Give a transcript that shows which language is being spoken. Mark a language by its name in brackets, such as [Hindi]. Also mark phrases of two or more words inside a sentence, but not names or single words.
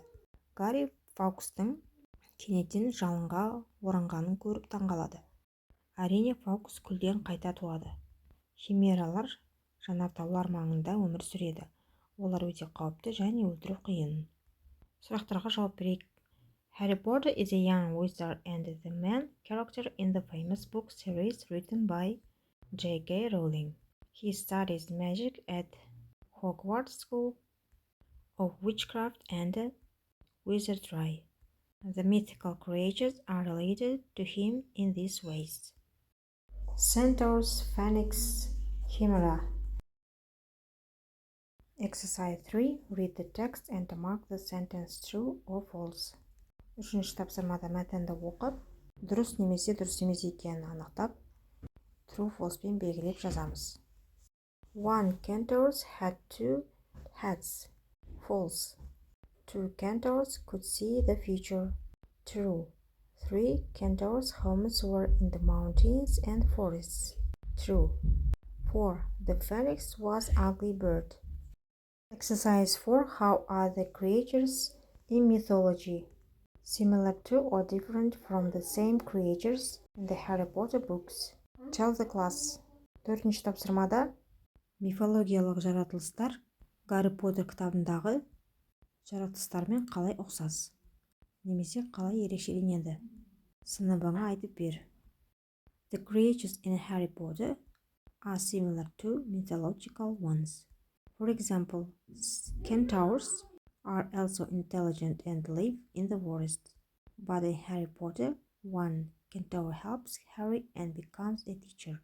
[Kazakh] Гарри Фаукстың кенеттен жалынға оранғанын көріп таңғалады. Әрине, Фаукс күлден қайта туады. Химералар жанартаулар маңында өмір сүреді. Олар өте қауіпті және өлтіру қиын. Сұрақтарға жауап берейік. [English] Harry Potter is a young wizard and the main character in the famous book series written by J.K. Rowling. He studies magic at Hogwarts School of Witchcraft and Wizardry. The mythical creatures are related to him in these ways: Centaurs, Phoenix, Chimera. Exercise 3. Read the text and mark the sentence true or false. [Kazakh] Үшінші тапсырмада мәтінді оқып, дұрыс немесе дұрыс емес екенін анықтап, [English] true false [Kazakh] пен белгілеп жазамыз. [English] One centaurs had two heads. False. Two centaurs could see the future. True. Three centaurs' homes were in the mountains and forests. True. 4. The phoenix was an ugly bird. Exercise 4. How are the creatures in mythology? Similar to or different from the same creatures in the Harry Potter books? Tell the class. [Kazakh] Төртінші тапсырмада мифологиялық жаратылыстар Гарри Поттер кітабындағы жаратылыстармен қалай ұқсас? Немесе қалай ерекшеленеді? Сыныбыңа айтып бер. [English] The creatures in Harry Potter are similar to mythological ones. For example, centaurs are also intelligent and live in the forest. But in Harry Potter, one centaur helps Harry and becomes a teacher.